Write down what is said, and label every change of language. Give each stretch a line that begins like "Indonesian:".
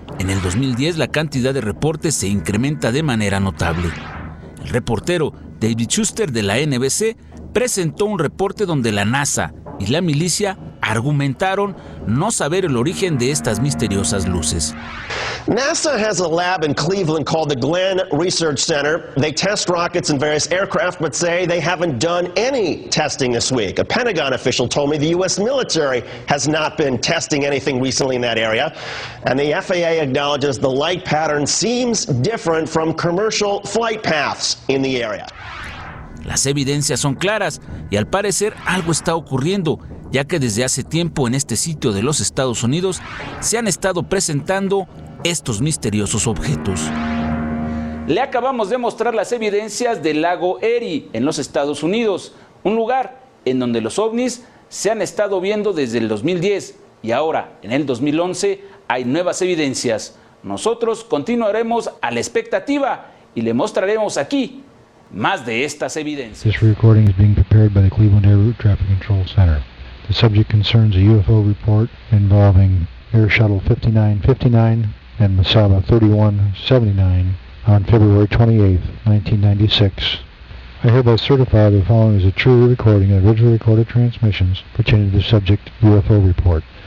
Spanish: En el 2010 la cantidad de reportes se incrementa de manera notable. El reportero David Schuster de la NBC presentó un reporte donde la NASA y la milicia argumentaron no saber el origen de estas misteriosas luces.
English: NASA has a lab in Cleveland called the Glenn Research Center. They test rockets and various aircraft, but say they haven't done any testing this week. A Pentagon official told me the U.S. military has not been testing anything recently in that area. And the FAA acknowledges the light pattern seems different from commercial flight paths in the area.
Spanish: Las evidencias son claras y al parecer algo está ocurriendo, ya que desde hace tiempo en este sitio de los Estados Unidos se han estado presentando estos misteriosos objetos. Le acabamos de mostrar las evidencias del lago Erie en los Estados Unidos, un lugar en donde los ovnis se han estado viendo desde el 2010 y ahora, en el 2011, hay nuevas evidencias. Nosotros continuaremos a la expectativa y le mostraremos aquí más de estas evidencias.
English: This recording is being prepared by the Cleveland Air Route Traffic Control Center. The subject concerns a UFO report involving Air Shuttle 5959 and Masaba 3179 on February 28, 1996. I hereby certify the following is a true recording of originally recorded transmissions pertaining to the subject UFO report.